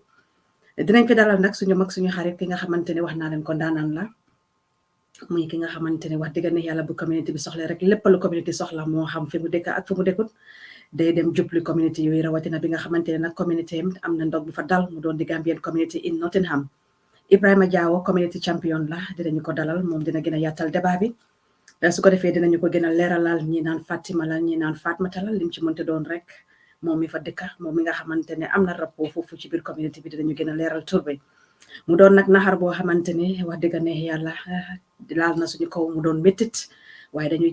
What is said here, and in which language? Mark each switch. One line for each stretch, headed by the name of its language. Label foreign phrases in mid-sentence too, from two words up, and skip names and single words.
Wolof: dinañ fi dalal nag suñu mag suñu xarit ki nga xamante ne wax naa leen ko ndaanaan la muy ki nga xamante ne wax dëgg ne yàlla bu communauté bi soxla rek lépp lu communauté soxla moo xam fi mu dëkk ak fi mu dëkkut day dem jubli communauté yooyu rawatina bi nga xamante ne nag communauté am na ndog bu fa dal mu doon di
English: Gambian community in Nottingham
Wolof: Ibrahima Jawo
English: community champion
Wolof: la dinañu ko dalal moom dina gën a yaatal débat bi su ko defee dinañu ko gën a leeralal ñi naan Fatima la ñi naan Fatoumatta la lim ci mënte doon rek moom mi fa dëkka moom mi nga xamante ne am na rapport foofu ci biir communauté bi dinañu gën a leeral tur bi mu doon nag naxar boo xamante ne wax dëgg ne yàlla laal na suñu kaw mu doon méttit waaye dañuy